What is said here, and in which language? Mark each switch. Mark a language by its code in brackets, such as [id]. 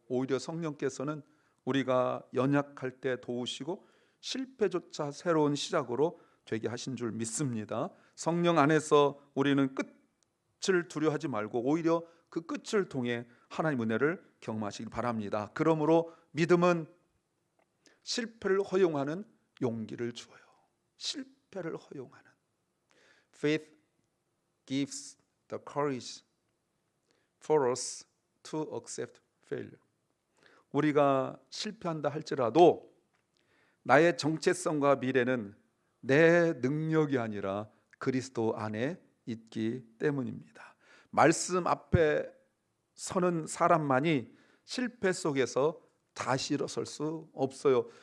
[ko] 오히려 성령께서는 우리가 연약할 때 도우시고 실패조차 새로운 시작으로 되게 하신 줄 믿습니다. 성령 안에서 우리는 끝을 두려워하지 말고 오히려 그 끝을 통해 하나님의 은혜를 경험하시길 바랍니다. 그러므로 믿음은 실패를 허용하는 용기를 주어요. 실패를 허용하는. [en] Faith gives the courage for us to accept failure. [ko] 우리가 실패한다 할지라도 나의 정체성과 미래는 내 능력이 아니라 그리스도 안에 있기 때문입니다. 말씀 앞에 서는 사람만이 실패 속에서 다시 일어설 수 없어요.